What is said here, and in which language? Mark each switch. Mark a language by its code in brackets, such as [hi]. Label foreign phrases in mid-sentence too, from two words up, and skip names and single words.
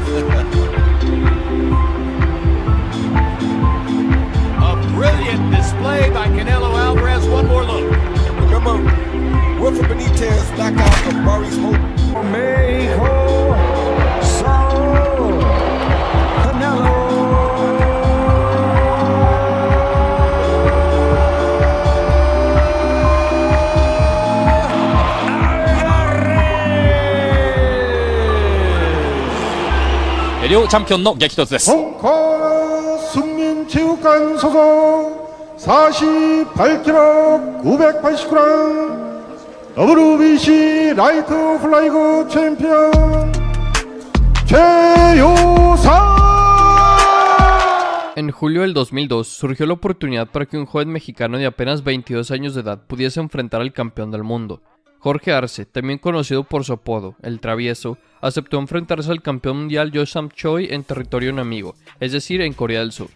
[en] Brilliant display by Canelo Alvarez. One more look. Remember, Wilfred Benitez knockout of Maurice Hope. Mexico, Saul Canelo. [ja] 両チャンピオンの激突です。 [ko] 숙민체육관 소속 48kg 989g WBC 라이트 플라이그 챔피언 최요상. [es] En julio del 2002 surgió la oportunidad para que un joven mexicano de apenas 22 años de edad pudiese enfrentar al campeón del mundo. Jorge Arce, también conocido por su apodo, El Travieso, aceptó enfrentarse al campeón mundial Yoo-Sam Choi en territorio enemigo, es decir, en Corea del Sur.